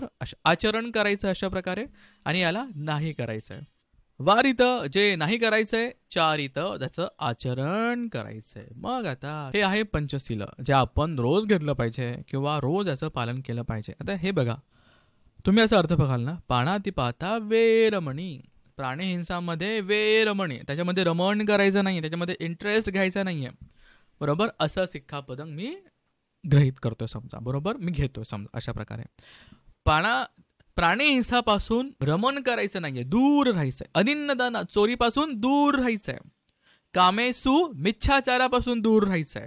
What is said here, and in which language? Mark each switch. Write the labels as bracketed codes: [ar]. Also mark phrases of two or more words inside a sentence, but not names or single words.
[mr] आचरण करायचं अशा प्रकारे, आणि याला नाही करायचंय. वारित जे नाही करायचंय, चारित त्याचं आचरण करायचंय. मग आता हे आहे पंचशील, जे आपण रोज घेतलं पाहिजे किंवा रोज याचं पालन केलं पाहिजे. आता हे बघा, तुम्ही असा अर्थ बघाल ना, [pi] पाणातिपाता वेरमणी. [mr] प्राणिहिंसामध्ये वेरमणी, त्याच्यामध्ये रमण करायचं नाही, त्याच्यामध्ये इंटरेस्ट घ्यायचा नाहीये. बरोबर. असं सिक्खापदं मी ग्रहित करतोय समजा. बरोबर. मी घेतोय समजा अशा प्रकारे. प्राणिहिंसापासून रमण करायचं नाहीये, दूर राहायचंय. अनिन्नदाना, चोरीपासून दूर राहायचंय. कामेसु, मिच्छाचारापासून दूर राहायचंय.